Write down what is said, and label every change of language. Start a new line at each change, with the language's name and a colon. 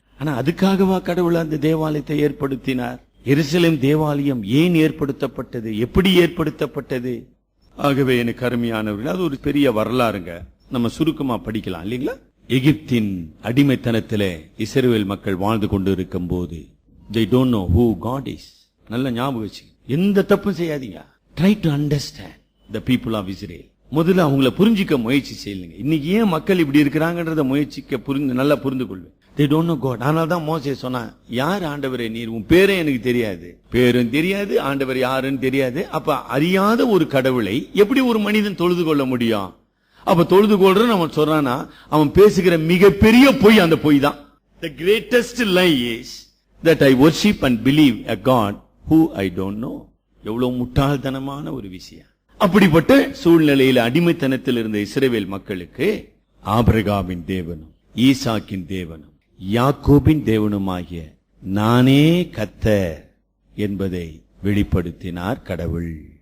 Tamil: ஆனா அதுக்காகவா கடவுள் அந்த தேவாலயத்தை ஏற்படுத்தினார்? எருசலேம் தேவாலயம் ஏன் ஏற்படுத்தப்பட்டது, எப்படி ஏற்படுத்தப்பட்டது? ஆகவே எனக்கு அருமையானவர்கள், அது ஒரு பெரிய வரலாறுங்க. நம்ம சுருக்கமா படிக்கலாம் இல்லீங்களா? எகிப்தின் அடிமைத்தனத்திலே இஸ்ரவேல் மக்கள் வாழ்ந்து கொண்டு இருக்கும் போது
English: they don't know who God is.
Tamil: நல்ல ஞாபகம் வச்சு, எந்த தப்பும் செய்யாதீங்க.
English: Try to understand the people of Israel.
Tamil: முதல்ல அவங்கள புரிஞ்சிக்க முயற்சி செய்யுங்க. இன்னைக்கு ஏன் மக்கள் இப்படி இருக்கிறாங்கன்றத முயற்சிக்க நல்லா புரிந்து கொள்வேன்.
English: They don't know God.
Tamil: ஆனால் தான் மோசே சொன்னா, யார் ஆண்டவரே நீர்? உன் பேரே எனக்கு தெரியாது, பேரும் தெரியாது, ஆண்டவர் யாருன்னு தெரியாது. அப்ப அறியாத ஒரு கடவுளை எப்படி ஒரு மனிதன் தொழுது கொள்ள முடியும்? அப்ப தொழுது கொள்றன்னு அவன் சொல்றானா, அவன் பேசுகிற மிகப்பெரிய பொய் அந்த பொய் தான்.
English: The greatest lie is that I worship and believe a God who I don't know.
Tamil: எவ்வளவு முட்டாள்தனமான ஒரு விஷயம். அப்படிப்பட்ட சூழ்நிலையில் அடிமைத்தனத்தில் இருந்த இஸ்ரவேல் மக்களுக்கு ஆபிரகாமின் தேவனும் ஈசாக்கின் தேவனும் யாக்கோபின் தேவனுமாகிய நானே கர்த்தர் என்பதை வெளிப்படுத்தினார் கடவுள்.